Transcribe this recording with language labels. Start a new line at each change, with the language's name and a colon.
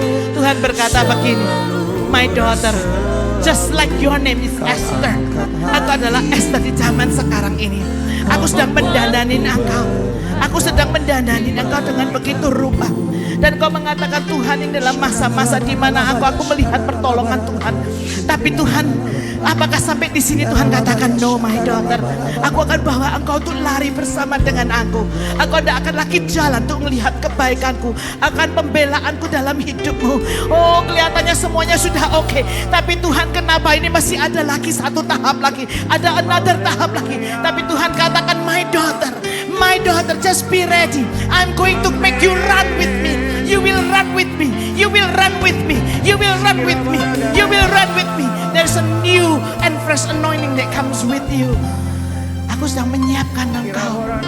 Indonesian: Tuhan berkata begini,
English: my daughter, just like your name is Esther.
Indonesian: Aku adalah Esther di zaman sekarang ini. Aku sedang mendandanin engkau. Aku sedang mendandanin engkau dengan begitu rupa. Dan kau mengatakan Tuhan, ini dalam masa-masa di mana aku melihat pertolongan Tuhan. Tapi Tuhan, apakah sampai di sini Tuhan katakan,
English: no my daughter,
Indonesian: aku akan bawa engkau untuk lari bersama dengan aku. Aku tidak akan lagi jalan untuk melihat kebaikanku, akan pembelaanku dalam hidupmu. Oh, kelihatannya semuanya sudah oke. Tapi Tuhan, kenapa ini masih ada lagi satu tahap lagi, ada another tahap lagi. Tapi Tuhan katakan,
English: my daughter, just be ready. I'm going to make you run with me. You will run with me. You will run with me. You will run with me. You will run with me. There's a new and fresh anointing that comes with you.
Indonesian: Aku sedang menyiapkan engkau.